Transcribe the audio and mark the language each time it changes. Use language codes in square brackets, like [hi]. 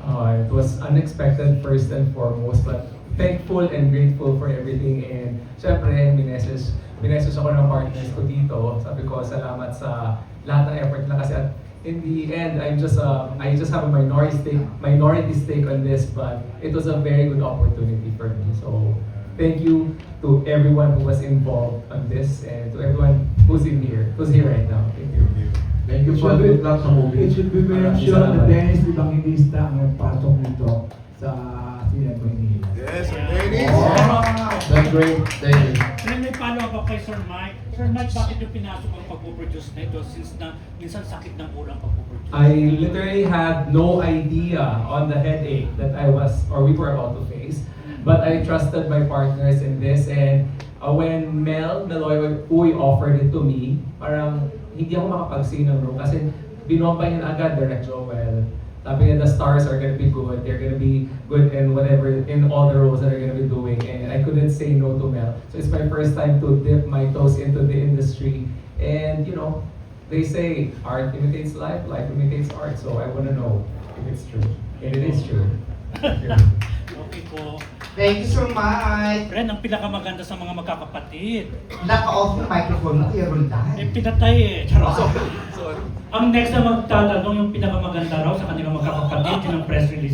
[en] It was unexpected first and foremost, but thankful and grateful for everything. [tl] And syempre, mineses ako ng partners ko dito. Sabi ko, salamat sa lahat ng effort na kasi at [en] in the end, I just have a minority stake on this, but it was a very good opportunity for me. So thank you to everyone who was involved on this and to everyone who's here right now. Thank you. Thank you for good luck sa movie. It should be mentioned [tl] na Dennis Evangelista ang nagpasok nito sa Sinag Maynila. [en] Yes, Dennis! That's great. Thank you. [tl] Then may follow-up ako kay Sir Mike. Sir Mike, bakit yung pinasok ang pagpuproduce na ito since na minsan sakit ng ulang pagpuproduce? [en] I literally had no idea on the headache that we were about to face. But I trusted my partners in this, and when Meloy Uy offered it to me, [tl] parang hindi ako makapag-say ng no kasi binomba niya na agad Direct Joel. Sabi niya, [en] the stars are gonna be good, they're gonna be good in all the roles that they're gonna be doing, and I couldn't say no to Mel. So it's my first time to dip my toes into the industry, and you know, they say art imitates life, life imitates art, so I wanna know if it's true. And it is true. [tl] Okay po. [en] Thank you, Sir Mike. [tl] Ren, ang pinakamaganda sa mga magkakapatid. Naka-off yung microphone mo, Kuya Roldan. Pinatay eh. Charot. Ang next na magtatanong yung pinakamaganda raw sa kanilang magkakapatid, yun ang press release